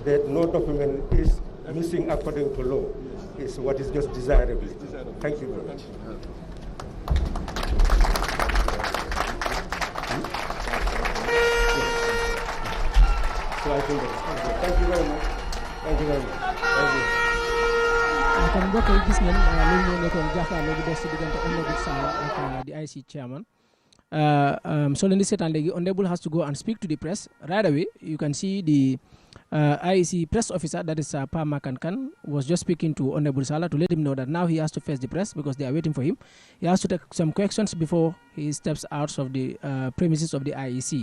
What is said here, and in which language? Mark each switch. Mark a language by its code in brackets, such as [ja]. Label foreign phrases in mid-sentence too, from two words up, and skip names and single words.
[en] That no document is missing according to law. Is what is just desirable. Thank you very much. So I think that's thank you very much. Thank you very much. Thank you. [wo] kon mbokk yi gis ngeen loolu moo nekkoon jàkkaarloo bi des si diggante Honorable Sallah ak [en] the IEC chairman. So [wo] leen di seetaan léegi [en] Honorable has to go and speak to the press right away. You can see the IEC press officer, that is Pa Makankan, was just speaking to Honorable Sallah to let him know that now he has to face the press because they are waiting for him. He has to take some questions before he steps out of the premises of the IEC.